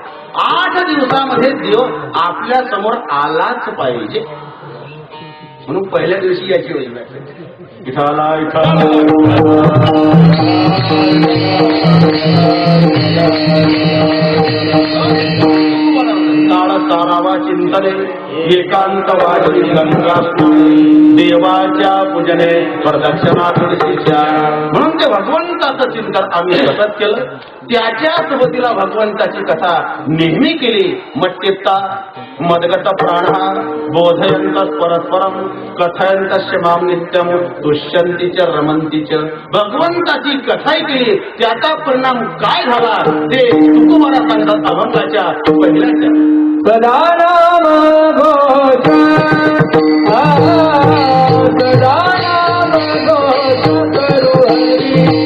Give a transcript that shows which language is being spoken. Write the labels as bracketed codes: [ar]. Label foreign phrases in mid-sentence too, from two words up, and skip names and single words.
[mr] 8 दिवसामध्ये देव आपल्या समोर आलाच पाहिजे, म्हणून पहिल्या दिवशी याची योजना विठाला सारावा चिंतने एकांत वाजवी गंगा देवाच्या पूजने प्रदक्षिणा तुळशीच्या. म्हणून ते भगवंताचं चिंतन आम्ही सतत केलं, त्याच्या सोबतीला भगवंताची कथा नेहमी केली. [sa] मट्टित्ता मदगत प्राण बोधयंत परस्परम कथयंत माम नित्यम दुष्यंती च रमंती च. [mr] भगवंताची कथाही केली, त्याचा परिणाम काय झाला ते तुकोबारा सांगतात अभंगाच्या पहिल्याच्या. सदा नाम घोष सदा नाम घोष करू हरी